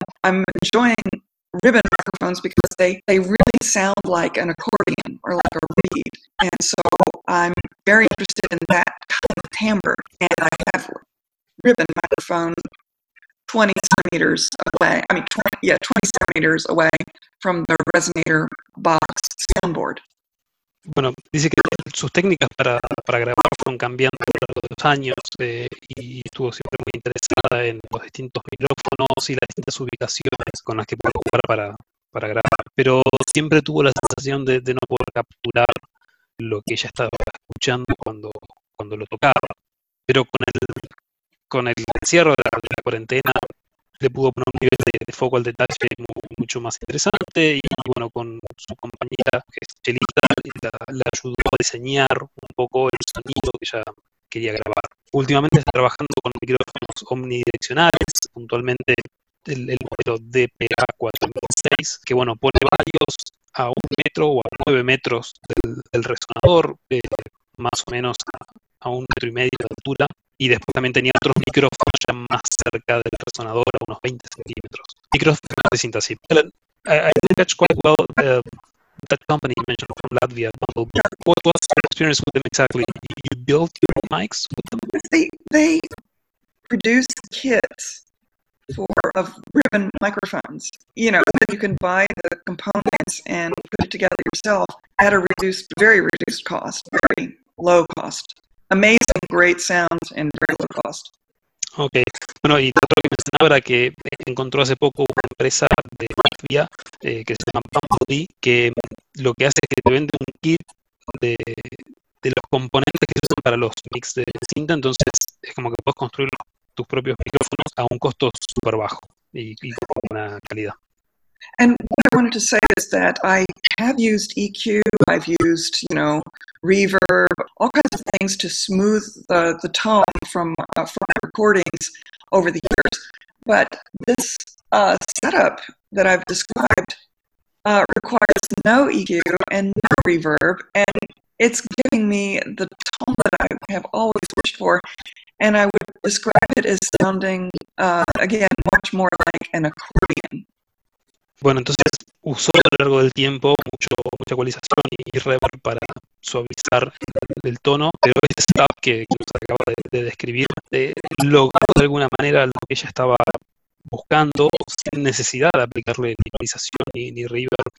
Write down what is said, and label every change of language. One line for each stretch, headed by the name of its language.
English: I'm enjoying ribbon microphones because they really sound like an accordion or like a reed. And so I'm very interested in that kind of timbre, and I have ribbon microphone 20 centimeters away, 20 centimeters away from the resonator box soundboard.
Spanish: Bueno, dice que sus técnicas para grabar fueron cambiando a lo largo de los años y estuvo siempre muy interesada en los distintos micrófonos y las distintas ubicaciones con las que pudo jugar para grabar. Pero siempre tuvo la sensación de no poder capturar lo que ella estaba escuchando cuando lo tocaba. Pero con el encierro de la cuarentena le pudo poner un nivel de foco al detalle mucho más interesante, y bueno, con su compañera, que es Chelita, la ayudó a diseñar un poco el sonido que ella quería grabar. Últimamente está trabajando con micrófonos omnidireccionales, puntualmente el modelo DPA-4006, que bueno, pone varios a 1 metro o a 9 metros del resonador, más o menos a 1 metro y medio de altura. Y después también tenía otros micrófonos ya más cerca del resonador, a unos 20 centímetros. Micrófonos de cinta, sí.
English: I didn't catch quite well that company you mentioned from Latvia. What was your experience with them exactly? You built your mics with them? They produce kits four of ribbon microphones. You know, then you can buy the components and put it together yourself at a reduced, very reduced cost, very low cost. Amazing, great sound and very low cost. Okay.
Spanish: Bueno, y otro que mencionaba era que encontró hace poco una empresa de Latvia que se llama Bumblebee, que lo que hace es que te vende un kit de los componentes que se usan para los mix de cinta, entonces es como que puedes construir tus propios micrófonos a un costo súper bajo y con buena calidad.
English: And what I wanted to say is that I have used EQ, I've used, you know, reverb, all kinds of things to smooth the tone from my recordings over the years. But this setup that I've described requires no EQ and no reverb, and it's giving me the tone that I have always wished for, and I would describe it as sounding, again, much more like an accordion.
Spanish: Bueno, entonces usó a lo largo del tiempo mucha ecualización y reverb para suavizar el tono, pero ese setup que nos acaba de describir logró de alguna manera lo que ella estaba buscando sin necesidad de aplicarle ni ecualización ni reverb.